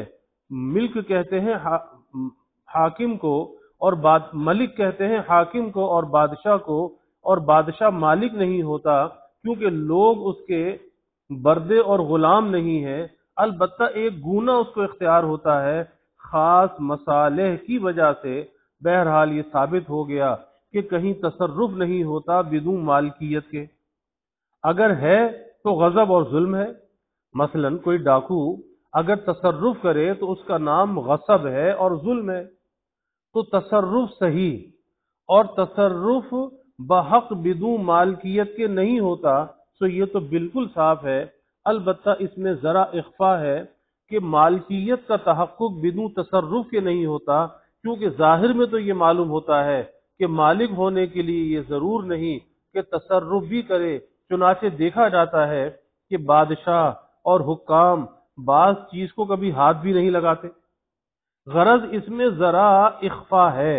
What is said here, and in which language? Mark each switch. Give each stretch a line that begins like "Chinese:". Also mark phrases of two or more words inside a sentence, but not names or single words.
Urdu: ملک کہتے ہیں حاکم کو، اور ملک کہتے ہیں حاکم کو اور بادشاہ کو، اور بادشاہ مالک نہیں ہوتا کیونکہ لوگ اس کے بردے اور غلام نہیں ہیں، البتہ ایک گونا اس کو اختیار ہوتا ہے خاص مصالح کی وجہ سے۔ بہرحال یہ ثابت ہو گیا کہ کہیں تصرف نہیں ہوتا بدون مالکیت کے۔ اگر ہے تو غضب اور ظلم ہے۔ مثلا کوئی ڈاکو اگر تصرف کرے تو اس کا نام غصب ہے اور ظلم ہے۔ تو تصرف صحیح اور تصرف بحق بدون مالکیت کے نہیں ہوتا، تو یہ تو بالکل صاف ہے۔ البتہ اس میں ذرا اخفا ہے کہ مالکیت کا تحقق بدون تصرف کے نہیں ہوتا، کیونکہ ظاہر میں تو یہ معلوم ہوتا ہے کہ مالک ہونے کے لیے یہ ضرور نہیں کہ تصرف بھی کرے۔ چنانچہ دیکھا جاتا ہے کہ بادشاہ اور حکام بعض چیز کو کبھی ہاتھ بھی نہیں لگاتے۔ غرض اس میں ذرا اخفا ہے۔